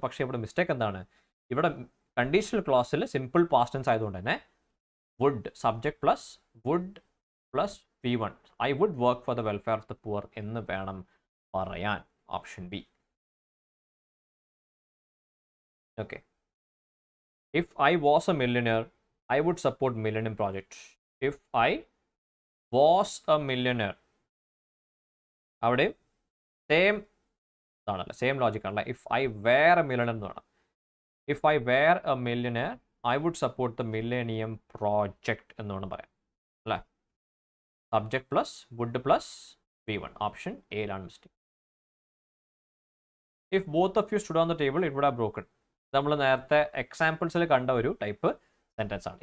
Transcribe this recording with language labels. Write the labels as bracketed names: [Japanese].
[Malayalam] പക്ഷേ ഇവിടെ മിസ്റ്റേക്ക് എന്താണ്, ഇവിടെ കണ്ടീഷണൽ ക്ലോസിൽ സിമ്പിൾ പാസ്റ്റ് ടെൻസ് ആയതുകൊണ്ട് തന്നെ would, subject plus would plus V1, [English] I would work for the welfare of the poor [Malayalam] എന്ന് വേണം പറയാൻ. Option B. [English] Okay. If I was a millionaire I would support Millennium Project. If I was a millionaire, [Malayalam] അവിടെ same logic ആണല്ലേ. [English] if I were a millionaire [Malayalam] എന്ന് വേണം. [English] if I were a millionaire I would support the millennium project [Malayalam] എന്ന് വേണം പറയാം അല്ലേ. Subject plus would plus V1. Option എയിലാണ് mistake. [English] If both of you stood on the table it would have broken. [Malayalam] നമ്മൾ നേരത്തെ എക്സാമ്പിൾസിൽ കണ്ട ഒരു ടൈപ്പ് സെൻറ്റൻസ് ആണ്.